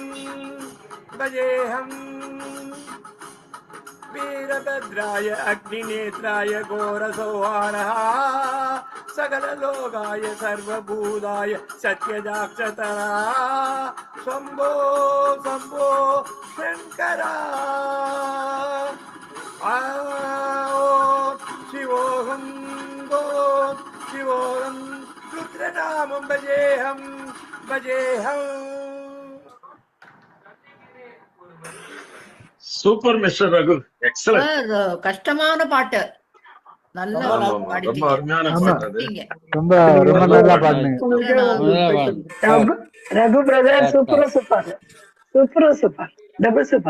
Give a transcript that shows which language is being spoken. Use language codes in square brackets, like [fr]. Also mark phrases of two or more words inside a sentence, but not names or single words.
[sa] वीरभद्राय अग्निनेत्राय घोरसंहारः सकललोकाय सर्वभूताय सत्यदाक्षतरः शम्भो शम्भो शङ्कर शिवोऽहम् रुद्रनामं भजेऽहम् [en] super mister [ta] ரகு, எக்ஸலன்ட். கஷ்டமான பாட்டு. நல்லா ஆமா, ஆமா. ரொம்ப பாடிட்டீங்க. அருமையான ஆமா. பாட்டு அது. பாடிட்டீங்க. ரொம்ப ரொம்ப நல்லா பாடுனீங்க. [en] Raghu brother super super super super double super